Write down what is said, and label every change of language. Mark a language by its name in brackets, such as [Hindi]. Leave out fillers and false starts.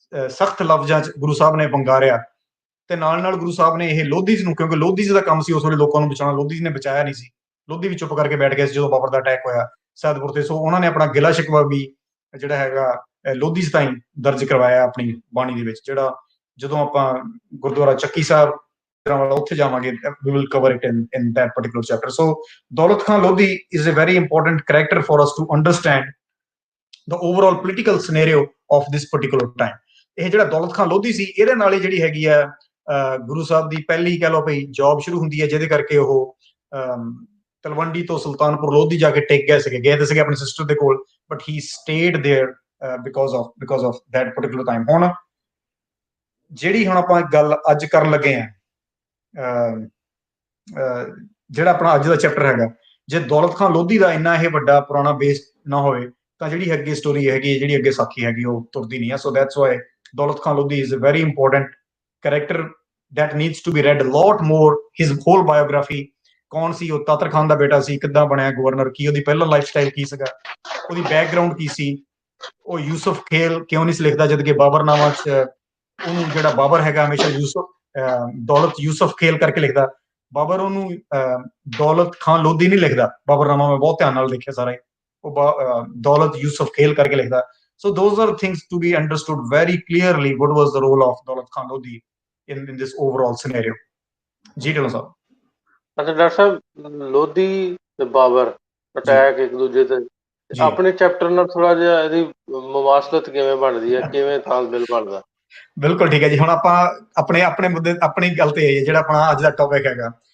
[Punjabi] ਸਖਤ ਲਫ਼ਜ਼ਾਂ 'ਚ ਗੁਰੂ ਸਾਹਿਬ ਨੇ ਵੰਗਾਰਿਆ ਤੇ ਨਾਲ ਗੁਰੂ ਸਾਹਿਬ ਨੇ ਇਹ ਲੋਧੀ ਨੂੰ, ਕਿਉਂਕਿ ਲੋਧੀ ਦਾ ਕੰਮ ਸੀ ਉਸ ਵੇਲੇ ਲੋਕਾਂ ਨੂੰ ਬਚਾਉਣਾ, ਲੋਧੀ ਨੇ ਬਚਾਇਆ ਨਹੀਂ ਸੀ, ਲੋਧੀ ਵੀ ਚੁੱਪ ਕਰਕੇ ਬੈਠ ਗਿਆ ਸੀ ਜਦੋਂ ਬਾਬਰ ਦਾ ਅਟੈਕ ਹੋਇਆ ਸੈਦਪੁਰ ਤੇ। ਸੋ ਉਹਨਾਂ ਨੇ ਆਪਣਾ ਗਿਲਾ ਸ਼ਿਕਵਾ ਵੀ ਜਿਹੜਾ ਹੈਗਾ ਲੋਧੀ ਤਾਈਂ ਦਰਜ ਕਰਵਾਇਆ ਆਪਣੀ ਬਾਣੀ ਦੇ ਵਿੱਚ, ਜਿਹੜਾ ਜਦੋਂ ਆਪਾਂ ਗੁਰਦੁਆਰਾ ਚੱਕੀ ਸਾਹਿਬ ਵਾਲਾ ਉੱਥੇ ਜਾਵਾਂਗੇ [English] we will cover it in that particular chapter. So Daulat Khan Lodhi is a very important character for us to understand the overall political scenario of this particular time. [Punjabi] ਇਹ ਜਿਹੜਾ ਦੌਲਤ ਖਾਨ ਲੋਧੀ ਸੀ ਇਹਦੇ ਨਾਲ ਹੀ ਜਿਹੜੀ ਹੈਗੀ ਆ ਗੁਰੂ ਸਾਹਿਬ ਦੀ ਪਹਿਲੀ ਕਹਿ ਲਓ ਭਈ ਜੌਬ ਸ਼ੁਰੂ ਹੁੰਦੀ ਹੈ, ਜਿਹਦੇ ਕਰਕੇ ਉਹ ਤਲਵੰਡੀ ਤੋਂ ਸੁਲਤਾਨਪੁਰ ਲੋਧੀ ਜਾ ਕੇ ਟਿਕ ਗਏ ਸੀਗੇ ਆਪਣੀ ਸਿਸਟਰ ਦੇ ਕੋਲ, [English] But he stayed there because of that particular time. [Punjabi] ਹੁਣ ਜਿਹੜੀ ਹੁਣ ਆਪਾਂ ਗੱਲ ਅੱਜ ਕਰਨ ਲੱਗੇ ਆ, ਜਿਹੜਾ ਆਪਣਾ ਅੱਜ ਦਾ ਚੈਪਟਰ ਹੈਗਾ, ਜੇ ਦੌਲਤ ਖਾਨ ਲੋਧੀ ਦਾ ਇੰਨਾ ਇਹ ਵੱਡਾ ਪੁਰਾਣਾ ਬੇਸ ਨਾ ਹੋਵੇ ਤਾਂ ਜਿਹੜੀ ਅੱਗੇ ਸਟੋਰੀ ਹੈਗੀ, ਜਿਹੜੀ ਅੱਗੇ ਸਾਖੀ ਹੈਗੀ, ਉਹ ਤੁਰਦੀ ਨਹੀਂ ਹੈ। [English] So that's why Daulat Khan Lodhi is a very important character that needs to be read a lot more. His whole biography, [Punjabi] ਕੌਣ ਸੀ ਉਹ, ਤਾਤਰ ਖਾਨ ਦਾ ਬੇਟਾ ਸੀ, ਕਿੱਦਾਂ ਬਣਿਆ ਗਵਰਨਰ, ਕੀ ਉਹਦੀ ਪਹਿਲਾ ਲਾਈਫ ਸਟਾਈਲ ਕੀ ਸੀਗਾ, ਉਹਦੀ ਬੈਕਗ੍ਰਾਉਂਡ ਕੀ ਸੀ, ਉਹ ਯੂਸਫ ਖੇਲ ਕਿਉਂ ਨਹੀਂ ਸੀ ਲਿਖਦਾ ਜਦ ਕਿ ਬਾਬਰਨਾਮਾ 'ਚ ਉਹਨੂੰ ਜਿਹੜਾ ਬਾਬਰ ਹੈਗਾ ਹਮੇਸ਼ਾ ਦੌਲਤ ਯੂਸਫ ਖੇਲ ਕਰਕੇ ਲਿਖਦਾ, ਬਾਬਰ ਉਹਨੂੰ ਦੌਲਤ ਖਾਨ ਲੋਧੀ ਨਹੀਂ ਲਿਖਦਾ। ਬਾਬਰਨਾਮਾ ਮੈਂ ਬਹੁਤ ਧਿਆਨ ਨਾਲ ਦੇਖਿਆ ਸਾਰਾ, ਉਹ ਦੌਲਤ ਯੂਸਫ ਖੇਲ ਕਰਕੇ ਲਿਖਦਾ। [English] So those are things to be understood very clearly. What was the role of Daulat Khan Lodhi in this overall scenario? [Punjabi] जी ढिल्लों साहब। अच्छा डॉक्टर साहब, ਲੋਧੀ ਤੇ ਬਾਬਰ ਅਟੈਕ ਇੱਕ ਦੂਜੇ ਤੇ ਆਪਣੇ ਚੈਪਟਰ ਨਾਲ ਥੋੜਾ ਜਿਹਾ ਇਹਦੀ ਮੁਮਾਸਲਤ ਕਿਵੇਂ ਬਣਦੀ ਹੈ, ਕਿਵੇਂ ਤਾਲਮੇਲ ਬਣਦਾ? ਬਿਲਕੁਲ ਠੀਕ ਹੈ ਜੀ। ਹੁਣ ਆਪਾਂ ਆਪਣੇ ਮੁੱਦੇ, ਆਪਣੀ ਗੱਲ ਤੇ ਆਈਏ, ਜਿਹੜਾ ਆਪਣਾ ਅੱਜ ਦਾ ਟੌਪਿਕ ਹੈਗਾ।